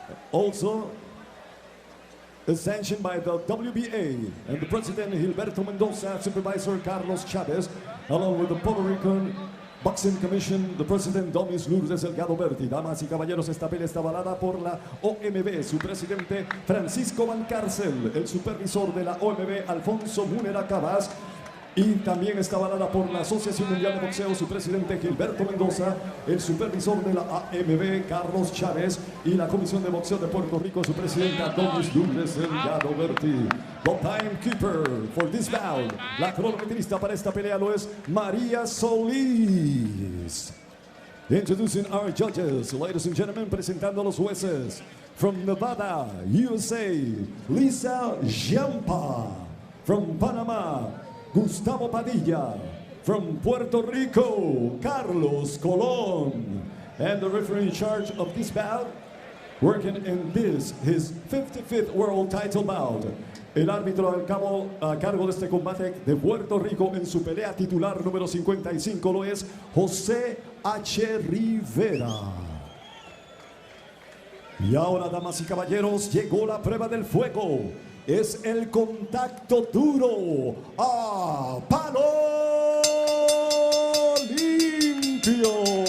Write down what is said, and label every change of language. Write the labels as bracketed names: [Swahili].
[English] Also, is sanctioned by the WBA and the President Gilberto Mendoza, Supervisor Carlos Chavez, along with the Puerto Rican Boxing Commission, the President Domis Lourdes Delgado Berti. [Spanish] Damas y caballeros, esta pelea está avalada por la OMB, su presidente Francisco Valcárcel, el supervisor de la OMB Alfonso Munera Cabas, y también está avalada por la Asociación Mundial de Boxeo, su presidente Gilberto Mendoza, el supervisor de la AMB Carlos Chávez y la Comisión de Boxeo de Puerto Rico, su presidenta Domis Lourdes Delgado Berti. [English] The timekeeper for this bout, [Spanish] la cronometrista para esta pelea lo es María Solís. [English] Introducing our judges, ladies and gentlemen, [Spanish] presentando a los jueces. [English] From Nevada, USA, Lisa Jampa. From Panama, Gustavo Padilla. From Puerto Rico, Carlos Colón. And the referee in charge of this bout, working in this, his 55th world title bout. [Spanish] El árbitro a cargo de este combate de Puerto Rico en su pelea titular número 55 lo es José H. Rivera. Y ahora, damas y caballeros, llegó la prueba del fuego. Es el contacto duro a palo limpio.